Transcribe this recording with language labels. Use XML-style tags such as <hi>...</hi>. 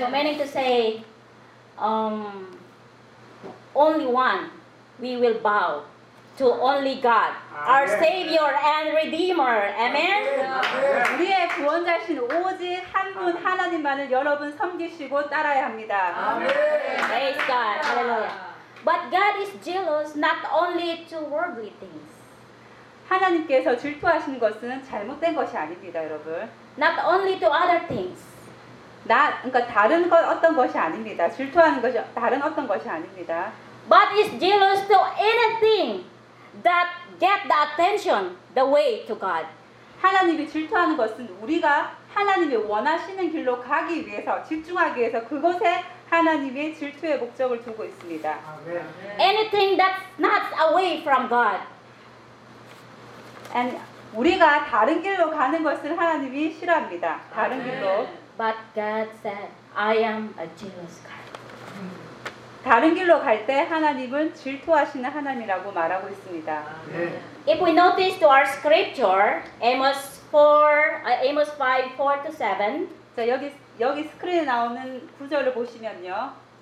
<en>So meaning to say, only one we will bow to only God, Amen. Our Savior and Redeemer. Amen. Amen.</en> <ko>우리의 구원자신 오직 한 분 하나님만을 여러분 섬기시고 따라야 합니다.</ko> <en>Amen. Praise God. Hallelujah. But God is jealous not only to worldly things.</en> <ko>하나님께서 질투하시는 것은 잘못된 것이 아닙니다, 여러분.</ko> <en>Not only to other things.</en> <ko>나 그러니까 다른 것 어떤 것이 아닙니다. 질투하는 것이 다른 어떤 것이 아닙니다.</ko> <en>But is jealous to anything that get the attention the way to God.</en> <ko>하나님이 질투하는 것은 우리가 하나님이 원하시는 길로 가기 위해서 집중하기 위해서 그곳에 하나님의 질투의 목적을 두고 있습니다.</ko> <en>Anything that's not away from God.</en> <ko>And 우리가 다른 길로 가는 것을 하나님이 싫어합니다. 다른 길로.</ko> <en>But God said, I am a jealous God.</en> <ko>다른 길로 갈 때 하나님은 질투하시는 하나님이라고 말하고 있습니다.</ko> <en>If we notice to our scripture, Amos 5:4-7.</en> <ko>자, 여기 스크린에 나오는 구절을 보시면요.</ko>